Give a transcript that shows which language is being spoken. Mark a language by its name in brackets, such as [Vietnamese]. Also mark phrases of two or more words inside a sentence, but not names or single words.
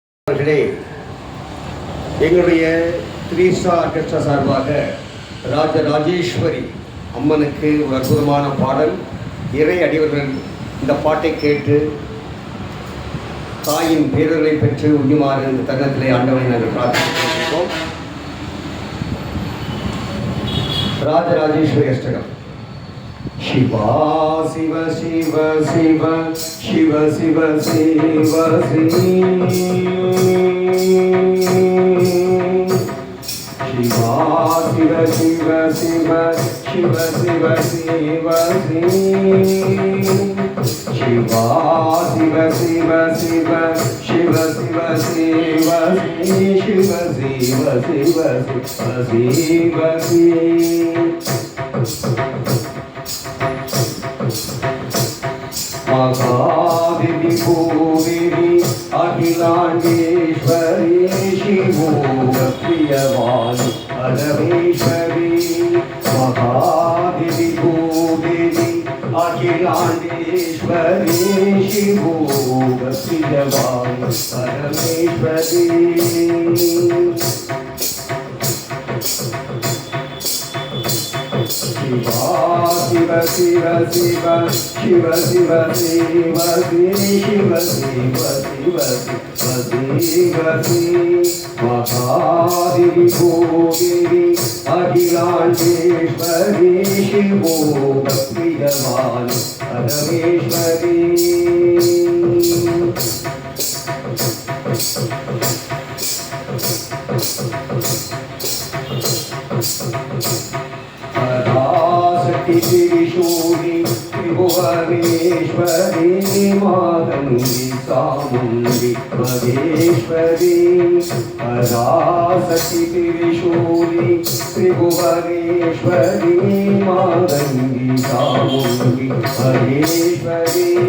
[Tamil] அவர்களே, எங்களுடைய 3 ஸ்டார் ஆர்கெஸ்ட்ரா சார்பாக ராஜராஜேஸ்வரி அம்மனுக்கு ஒரு அற்புதமான பாடல். இறை அடிவர்கள் இந்த பாட்டை கேட்டு தாயின் பேரர்களை பெற்று உண்ணுமாறு இந்த தருணத்திலே ஆண்டவனை நாங்கள் பிரார்த்திக்கிறோம். ராஜராஜேஸ்வரி அஷ்டகம். [Sanskrit] शिवा शिव शिव शिव शिव शिव शिव शिवा शिव शिव शिव शिव शिव शिव शिवा शिव शिव शिव शिव शिव शिव शिव शिव शिव महादेवी भूदेवी अखिलांडेश्वरी शिवो प्रियवाणी परमेश्वरी महादेवी भूदेवी अखिलांडेश्वरी शिवो प्रियवाणी परमेश्वरी शिवा शिव शिव शिव शिव शिव शिव शिव शिव शिव महादेवी भूदेवी अखिलांडेश्वरी शिवो प्रियवाणी परमेश्वरी त्रिशूली त्रिभुवनेश्वरी मातंगी चामुंडी महेश्वरी पराशक्ति त्रिशूली त्रिभुवनेश्वरी मातंगी चामुंडी महेश्वरी